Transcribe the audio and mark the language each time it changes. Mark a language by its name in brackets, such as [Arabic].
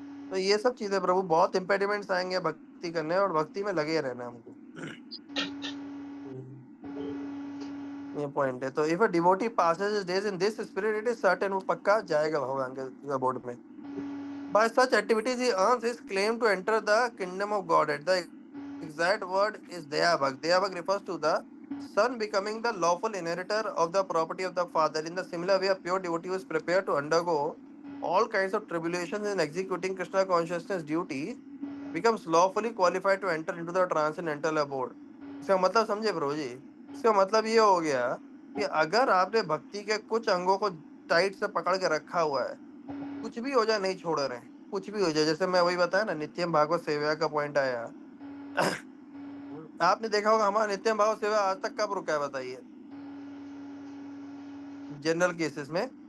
[Hindi] तो ये सब चीजें प्रभु, बहुत इंपेडिमेंट्स आएंगे भक्ति करने, और भक्ति में लगे रहना है हमको। हम्म। ये पॉइंट है। तो [English] if a devotee passes days in this spirit, it is certain [Hindi] वो पक्का जाएगा भगवान के अबोर्ड में। [English] By such activities he earns his claim to enter the kingdom of God. At the exact word is Dayabhag. Dayabhag refers to the son becoming the lawful inheritor of the property of the father. In the similar way, a pure devotee who is prepared to undergo all kinds of tribulations in executing Krishna consciousness duty becomes lawfully qualified to enter into the transcendental abode. [Hindi] इसका मतलब समझे प्रभु जी? इसका मतलब ये हो गया कि अगर आपने भक्ति के कुछ अंगों को टाइट से पकड़ के रखा हुआ है, कुछ भी हो जाए नहीं छोड़ रहे हैं, कुछ भी हो जाए, जैसे मैं वही बताया ना, नित्यम भागवत सेवा का पॉइंट आया। आपने देखा होगा हमारा नित्यम भागवत सेवा आज तक कब रुका है बताइए, जनरल केसेस में?